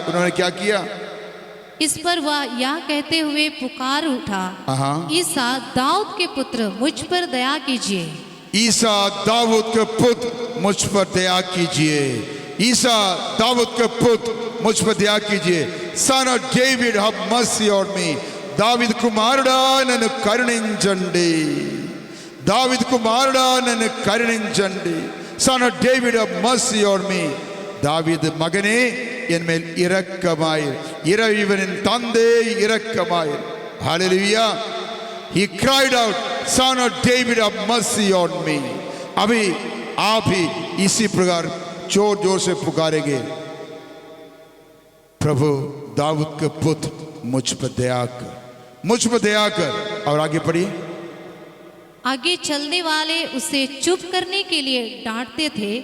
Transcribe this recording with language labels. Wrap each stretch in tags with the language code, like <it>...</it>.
<hi>उन्होंने क्या किया? इस पर वह यह कहते हुए पुकार उठा, ईसा दाऊद के पुत्र मुझ पर दया कीजिए। ईसा दाऊद के पुत्र मुझ पर दया कीजिए। ईसा दाऊद के पुत्र मुझ पर दया कीजिए।</hi> <en>Son of David, have mercy on me.</en> <te>దావీదు కుమారుడా నన్ను కరుణించండి. దావీదు కుమారుడా నన్ను కరుణించండి.</te> <en>Son of David, have mercy on me.</en> <ta>தாவீது மகனே என் மேல் இரக்கமாயிரு. இறைவனின் தந்தை இரக்கமாயிரு. Hallelujah.</ta> <en>He cried out, Son of David, have mercy on me.</en> <hi>अभी आप ही इसी प्रकार जोर जोर से पुकारेंगे, प्रभु दाऊद के पुत्र मुझ पर दया कर, मुझ पर दया कर। और आगे पढ़िए। आगे चलने वाले उसे चुप करने के लिए डांटते थे।</hi>